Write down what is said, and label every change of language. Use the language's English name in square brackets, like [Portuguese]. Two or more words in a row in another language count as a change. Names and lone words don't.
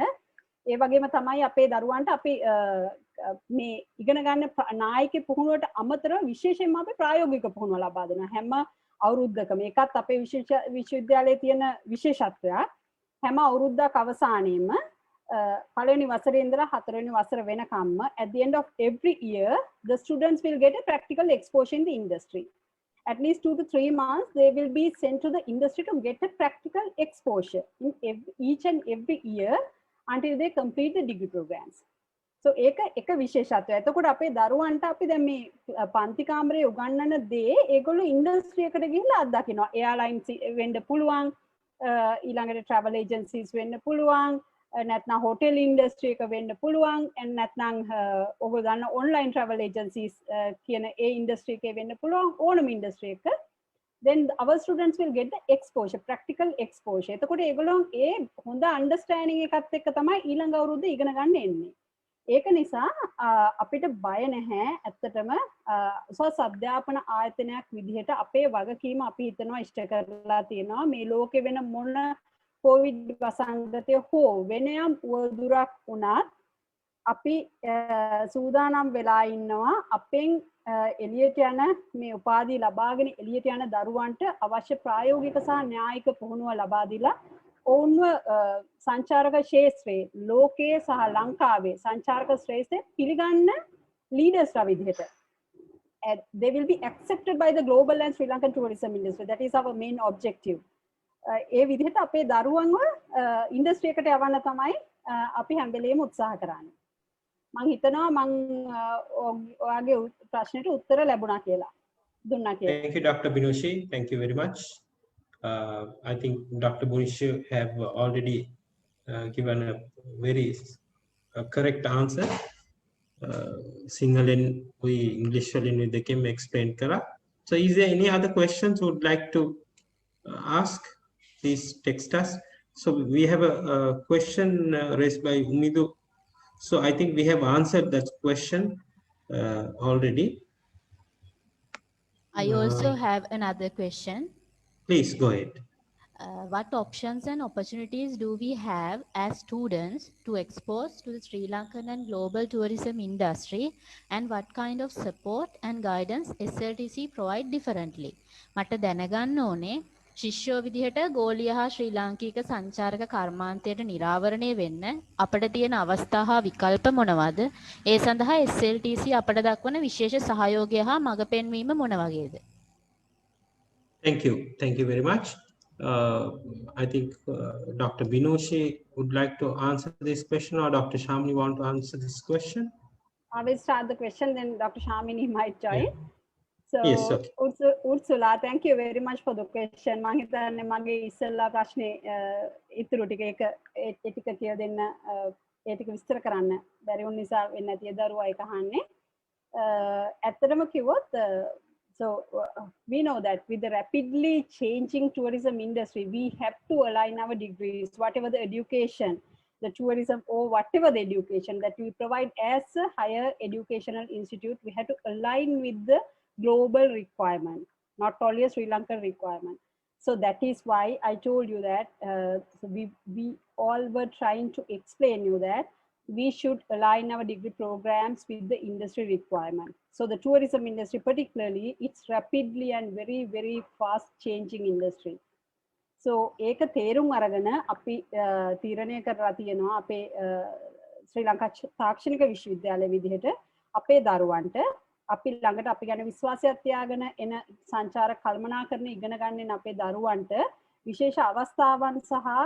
[Sinhala] ඒ වගේම තමයි අපේ දරුවන්ට අපි මේ ඉගෙන ගන්න නායික පුහුණුවට අමතරව විශේෂයෙන්ම අපි ප්‍රායෝගික පුහුණුව ලබා දෙනවා. හැම අවුරුද්දකම ඒකත් අපේ විශ්වවිද්‍යාලයේ තියෙන විශේෂත්වයක්. හැම අවුරුද්දක් අවසානයේම පළවෙනි වසරේ ඉඳලා හතරවෙනි වසර වෙනකම්ම [English] at the end of every year the students will get a practical exposure in the industry. At least 2 to 3 months they will be sent to the industry to get a practical exposure in each and every year until they complete the degree programs. [Sinhala] So එක විශේෂත්වය. එතකොට අපේ දරුවන්ට අපි දැන් මේ පන්ති කාමරේ උගන්වන දේ ඒගොල්ලෝ ඉන්ඩස්ට්‍රි එකට ගිහිල්ලා අත්දකිනවා. එයාලයින්ස් වෙන්න පුළුවන්, ඊළඟට [English] travel agencies [Sinhala] වෙන්න පුළුවන්, නැත්නම් [English] hotel industry [Sinhala] එක වෙන්න පුළුවන්, නැත්නම් ඔයගොල්ලෝ දන්න [English] online travel agencies [Sinhala] කියන ඒ ඉන්ඩස්ට්‍රි එකේ වෙන්න පුළුවන් ඕනම ඉන්ඩස්ට්‍රි එක. [English] then our students will get the exposure, practical exposure. [Sinhala] එතකොට ඒගොල්ලෝ ඒ හොඳ understanding එකත් එක්ක තමයි ඊළඟ අවුරුද්ද ඉගෙන ගන්න එන්නේ. ඒක නිසා අපිට බය නැහැ ඇත්තටම උසස් අධ්‍යාපන ආයතනයක් විදිහට අපේ වගකීම අපි හිතනවා ඉෂ්ට කරලා තියෙනවා. මේ ලෝකේ වෙන මොන කොවිඩ් වසංගතය හෝ වෙන යම් උවදුරක් වුණත් අපි සූදානම් වෙලා ඉන්නවා අපෙන් එළියට යන මේ උපාධිය ලබාගෙන එළියට යන දරුවන්ට අවශ්‍ය ප්‍රායෝගික සහ න්‍යායික පුහුණුව ලබා දීලා ඔවුන්ව සංචාරක ශාස්ත්‍රයේ ලෝකයේ සහ ලංකාවේ සංචාරක ශ්‍රේෂ්ඨ පිළිගන්න ලීඩර්ස්ලා විදිහට [English] they will be accepted by the global and Sri Lankan tourism industry. That is our main objective. [Sinhala] ඒ විදිහට අපේ දරුවන්ව ඉන්ඩස්ට්‍රි එකට යවන්න තමයි අපි හැම වෙලේම උත්සාහ කරන්නේ. මම හිතනවා මම ඔයාගේ ප්‍රශ්නෙට උත්තර ලැබුණා කියලා. දුන්නා කියලා. [English] Thank you, Dr. Binoshi. Thank you very much. I think Dr. Binoshi have already given a very correct answer. [Sinhala] Sinhalen we English වලින් දෙකෙන් explain කරා. [English] So is there any other questions you would like to ask? Please text us. So we have a question raised by Umidu. So I think we have answered that question already. I also have another question. Please go ahead. What options and opportunities do we have as students to expose to the Sri Lankan and global tourism industry, and what kind of support and guidance SLTC provide differently? [Sinhala] මට දැනගන්න ඕනේ ශිෂ්‍යෝ විදිහට ගෝලීය හා ශ්‍රී ලාංකික සංචාරක කර්මාන්තයට නිරාවරණය වෙන්න අපිට තියෙන අවස්ථා හා විකල්ප මොනවාද? ඒ සඳහා SLTC අපට දක්වන විශේෂ සහයෝගය හා මඟ පෙන්වීම මොන වගේද? [English] Thank you. Thank you very much. I think Dr. Binoshi would like to answer this question, or Dr. Shamini want to answer this question? I will start the question, then Dr. Shamini might join. Yeah. So, yes, okay. Ursula, thank you very much for the question. [Sinhala] මම හිතන්නේ මගේ ඉස්සෙල්ලා ප්‍රශ්නේ ඉතුරු ටික එක ඒ ටික කියලා දෙන්න ඒ ටික විස්තර කරන්න බැරි වුන නිසා වෙන්නේ නැති දරුවා ඒක අහන්නේ. ඇත්තටම කිව්වොත් [English] so we know that with the rapidly changing tourism industry, we have to align our degrees, whatever the education, the tourism or whatever the education that we provide as a higher educational institute, we have to align with the global requirement, not only a Sri Lankan requirement. So that is why I told you that so we all were trying to explain you that we should align our degree programs with the industry requirement. So the tourism industry particularly, it's rapidly and very, very fast changing industry. [Sinhala] So ඒක තේරුම් අරගෙන අපි තීරණය කරලා තියෙනවා අපේ ශ්‍රී ලංකා තාක්ෂණික විශ්වවිද්‍යාලය විදිහට අපේ දරුවන්ට අපි ළඟට අපි ගැන විශ්වාසයක් තියාගෙන එන සංචාර කල්පනාකරන ඉගෙන ගන්න අපේ දරුවන්ට විශේෂ අවස්ථාවන් සහ